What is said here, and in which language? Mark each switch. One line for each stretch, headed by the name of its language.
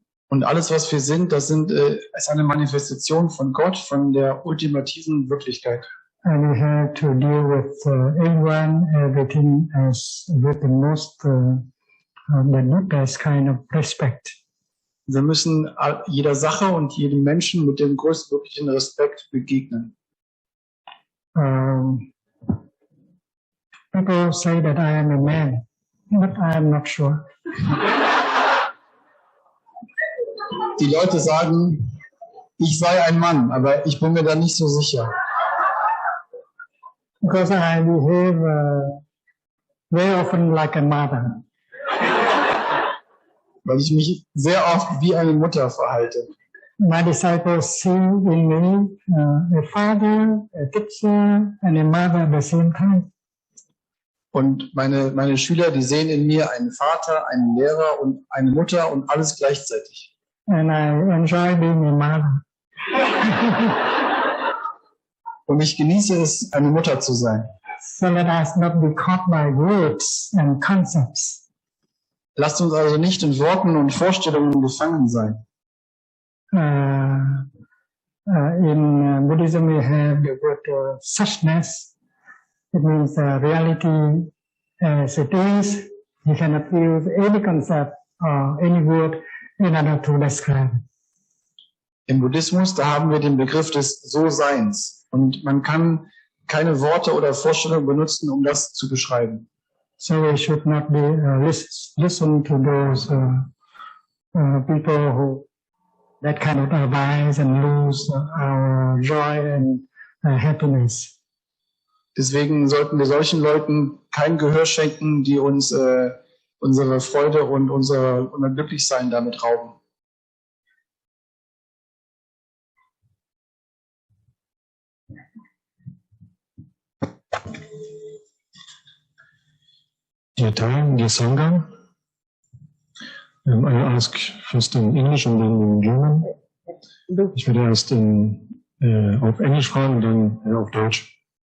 German: Und alles, was wir sind, das ist eine Manifestation von Gott, von der ultimativen Wirklichkeit.
English: And we have to deal with everyone, everything as with the most, the best kind of respect.
German: Wir müssen jeder Sache und jedem Menschen mit dem größtmöglichen Respekt begegnen.
English: People say that I am a man, but I am not sure.
German: Die Leute sagen, ich sei ein Mann, aber ich bin mir da nicht so sicher.
English: Because I behave very often like a mother.
German: Weil ich mich sehr oft wie eine Mutter verhalte.
English: My disciples see in me a father, a teacher, and a mother at the same time.
German: Und meine Schüler, die sehen in mir einen Vater, einen Lehrer und eine Mutter und alles gleichzeitig.
English: And I enjoy being a mother.
German: Und ich genieße es, eine Mutter zu sein.
English: So let us not be caught by words and concepts.
German: Lasst uns also nicht in Worten und Vorstellungen gefangen sein.
English: In Buddhism we have the word suchness. It means reality as it is. You cannot use any concept or any word in order to describe it.
German: Im Buddhismus, da haben wir den Begriff des So-Seins. Und man kann keine Worte oder Vorstellungen benutzen, um das zu beschreiben.
English: So we should not be listen to those people who that kind of advise and lose our joy and happiness.
German: Deswegen sollten wir solchen Leuten kein Gehör schenken, die uns unsere Freude und unser Glücklichsein damit rauben.
English: Dear time, dear Sangha, I ask first in English and then in German.
German: Ich werde erst auf Englisch fragen und dann auf Deutsch.